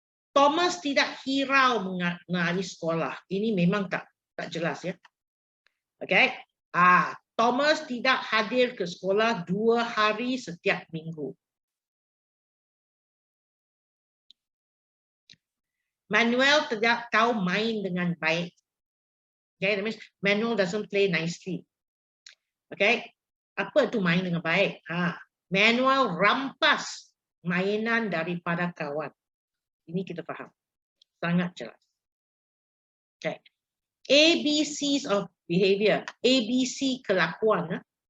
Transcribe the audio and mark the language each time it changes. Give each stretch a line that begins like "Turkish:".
Malay: Thomas tidak hirau mengenai sekolah. Ini memang tak jelas ya. Okay? Thomas tidak hadir ke sekolah 2 hari setiap minggu. Manuel tidak tahu main dengan baik.
English: Okay, that means Manuel doesn't play nicely.
Malay: Okay, apa itu main dengan baik? Manuel rampas mainan daripada kawan. Ini kita faham. Sangat jelas. Okay.
English: ABCs of behavior.
Malay: ABC kelakuan.